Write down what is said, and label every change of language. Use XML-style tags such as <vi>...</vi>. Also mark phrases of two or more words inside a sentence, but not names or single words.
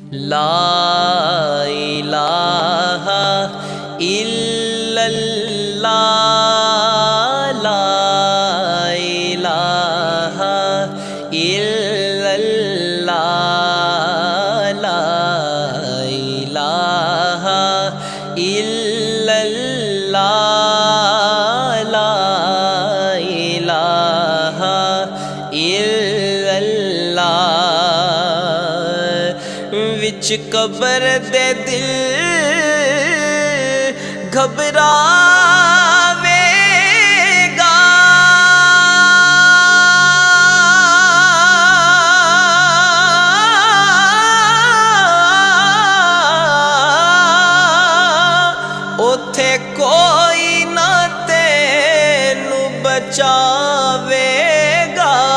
<ar>لا إله إلا الله لا إله إلا الله لا إله إلا الله لا إله إلا الله.</ar> <pa>ਵਿਚ ਕਬਰ ਦੇ ਦਿਲ ਘਬਰਾਵੇਗਾ, ਓਥੇ ਕੋਈ ਨਾ ਤੈਨੂੰ ਬਚਾਵੇਗਾ।</pa>